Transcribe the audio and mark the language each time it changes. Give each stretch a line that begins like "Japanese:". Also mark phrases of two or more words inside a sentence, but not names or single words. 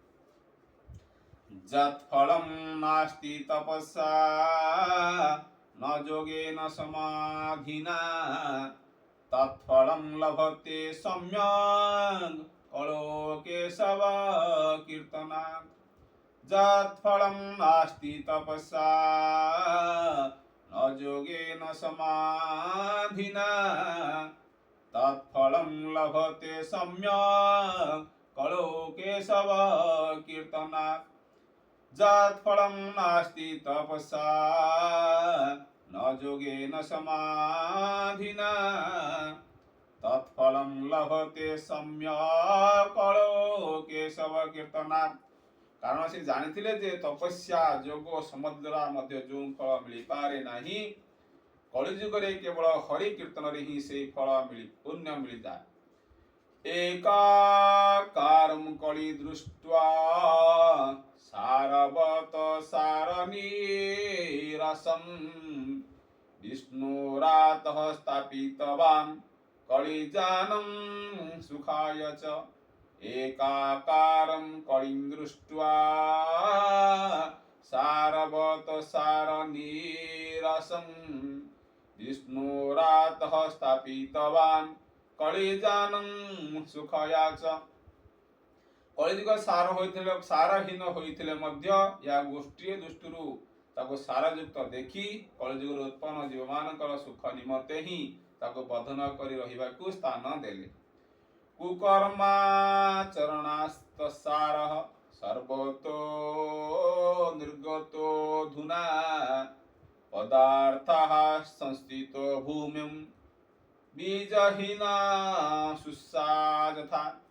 Sanskrit: ଯତ୍ଫଳଂ ନାସ୍ତି ତପସ୍ୟା ନ ଯୋଗେନ ସମାଧିନା ତତ୍ଫଳଂ ଲଭତେ ସମ୍ୟକ୍ କଳୋ କେଶବ କୀର୍ତ୍ତନାତ୍। ଯତ୍ଫଳଂ ନାସ୍ତି ତପସ୍ୟା ନ ଯୋଗେନ ସମାଧିନା তৎফলং লভতে সম্যক কলো কেশব কীর্তনাৎ। যৎফলং নাস্তি তপস্যা ন যোগেন সমাধিনা তৎফলং লভতে সম্যক কলো কেশব কীর্তনাৎ।
Odia: କାରଣ ସେ ଜାଣିଥିଲେ ଯେ ତପସ୍ୟା ଯୋଗ ସମାଧି ଦ୍ୱାରା ମଧ୍ୟ ଯେଉଁ ଫଳ ମିଳିପାରେ ନାହିଁ, କଳିଯୁଗରେ କେବଳ ହରି କୀର୍ତ୍ତନରେ ହିଁ ସେହି ଫଳ ପୁଣ୍ୟ ମିଳିଥାଏ।
Sanskrit: ଏକାକାରଂ କଳି ଦୃଷ୍ଟ୍ୱା ସାରବତ ସାରନିରସଂ ବିଷ୍ଣୁରାତଃ ସ୍ଥାପିତବାନ୍ କଳିଜାନଂ ସୁଖାୟ च। एकाकारं कलिं दृष्ट्वा सारवत सारनिरसं विष्णुरातः स्थापितवान् कलिजानं सुखया च।
Odia: କଳିଯୁଗ ସାରହୀନ ହୋଇଥିଲେ ମଧ୍ୟ ଏହା ଗୋଷ୍ଠୀୟ ଦୃଷ୍ଟିରୁ ତାକୁ ସାରଯୁକ୍ତ ଦେଖି କଳିଯୁଗରୁ ଉତ୍ପନ୍ନ ଜୀବମାନଙ୍କର ସୁଖ ନିମନ୍ତେ ହିଁ ତାକୁ ବଧ ନ କରି ରହିବାକୁ ସ୍ଥାନ ଦେଲେ।
Sanskrit: କୁକର୍ମାଚରଣାସ୍ତସାରଃ ସର୍ବतो ନିର୍ଗतो ଧୁନା ପଦାର୍ଥଃ ସଂସ୍ଥିतो ଭୂମିଂ ବୀଜହୀନା ସୁଷା ଯଥା।